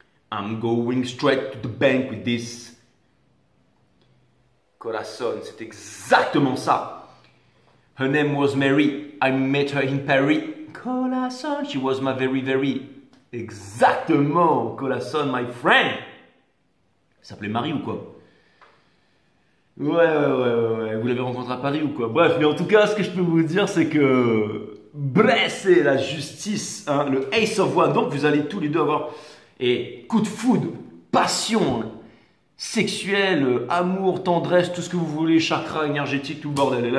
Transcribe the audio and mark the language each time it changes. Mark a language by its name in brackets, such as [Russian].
[English] I'm going straight to the bank with this. [French] Corazon, c'est exactement ça. [English] Her name was Mary. I met her in Paris. Corazon, she was my very, very. [French] Exactement, [English] Corazon, my friend. [French] Elle s'appelait Marie ou quoi? Ouais. Vous l'avez rencontrée à Paris ou quoi? Bref, mais en tout cas, ce que je peux vous dire, c'est que c'est la justice, hein, le Ace of Wands. Donc, vous allez tous les deux avoir coup de foudre, passion, hein, sexuel, amour, tendresse, tout ce que vous voulez, chakra énergétique, tout le bordel.